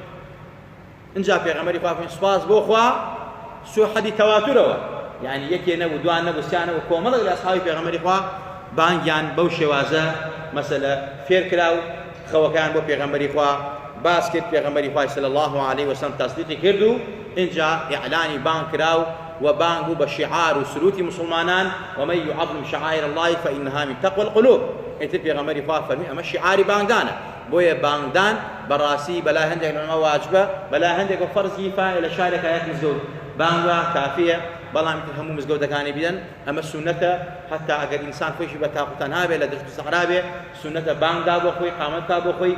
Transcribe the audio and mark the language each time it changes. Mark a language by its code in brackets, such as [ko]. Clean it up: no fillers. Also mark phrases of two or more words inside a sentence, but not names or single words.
[ckb] ئینجا پێغەمبەری خوا فەرمووی سوپاس بۆ خوا سوحەدی تەواتورەوە، یعنی یەکێ نەبوو دوان نەبوو سیان نەبوو کۆمەڵێک لە ئەسحابی پێغەمبەری خوا بانگیان بەو شێوازە مەسەلە فێر کرا و خەوەکان بۆ پێغەمبەری خوا باس کرد. پێغەمبەری خوا [ar] صلی الله عليه وسلم [ckb] تەصدیقی کرد و ئینجا ئیعلانی بانگ کرا و بانگ بوو بە شیعار و سروتی مسلمانان [ar] ومن يعظم شعائر الله فإنها من تقوى القلوب. [ckb] ئیتر پێغەمبەری خوا فەرمی ئەمە شیعاری بانگدانە، بۆیە بانگدان بەڕاستی بەلای هەندێک لەمە واجبە، بەلای هەندێک فەرزی فایە لە شارێک هەیە مزگەوت بانگە کافیە، بەڵام هەموو مزگەوتەکانی بدەن ئەمە سونەتە. حتا ئەگەر ئینسان خۆشی بە تاقوتان هابێ لە دەشت و سەحرا بێ سونەتە بانگدا بۆ خۆی قامەتدا بۆ خۆی.